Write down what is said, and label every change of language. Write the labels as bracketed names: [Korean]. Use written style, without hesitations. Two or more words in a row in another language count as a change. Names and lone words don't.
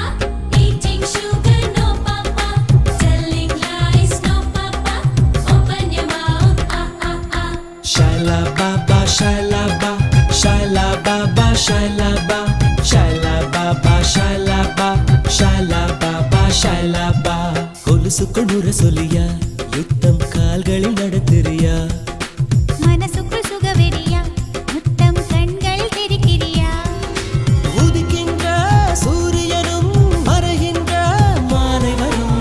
[English] Eating sugar, no, Papa. Telling lies, no, Papa. Open your mouth, ah, ah, ah. Shaila Baba, Shaila Ba, Shaila Baba, Shaila Ba, Shaila Baba, Shaila Ba, Shaila Baba, Shaila Ba. [Tamil] கொலுசுக்குள் நுர சொல்லியா யுத்தம் கால்களில் நடத்துறியா மனசுக்குள் சுகவெறியா முத்தம் கண்கள் தெரிக்கிறியா உதிக்கின்ற சூரியனும் மறைகின்ற மாலை வரும்